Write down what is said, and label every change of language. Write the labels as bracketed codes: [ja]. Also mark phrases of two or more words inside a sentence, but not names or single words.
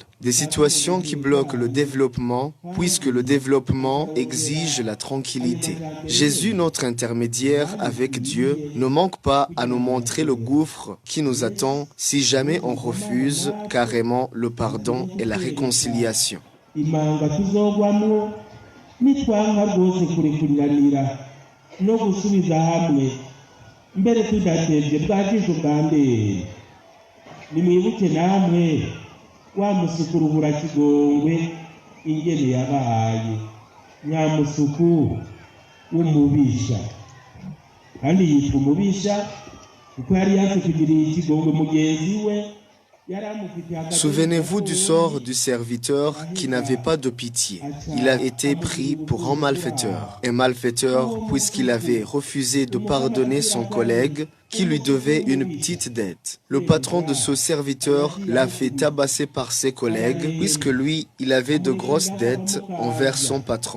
[fr] Des situations qui bloquent le développement, puisque le développement exige la tranquillité. Jésus, notre intermédiaire avec Dieu, ne manque pas à nous montrer le gouffre qui nous attend si jamais on refuse carrément le pardon et la réconciliation. [rn] wa musukurubura kigongwe ingene yabaye nyamusuku w'umubisha kandi yitwa umubisha kuko yari yaje kugirira ikigongwe mugenzi we. [fr] Souvenez-vous du sort du serviteur qui n'avait pas de pitié. Il a été pris pour un malfaiteur. Un malfaiteur puisqu'il avait refusé de pardonner son collègue qui lui devait une petite dette. Le patron de ce serviteur l'a fait tabasser par ses collègues puisque lui, il avait de grosses dettes envers son patron.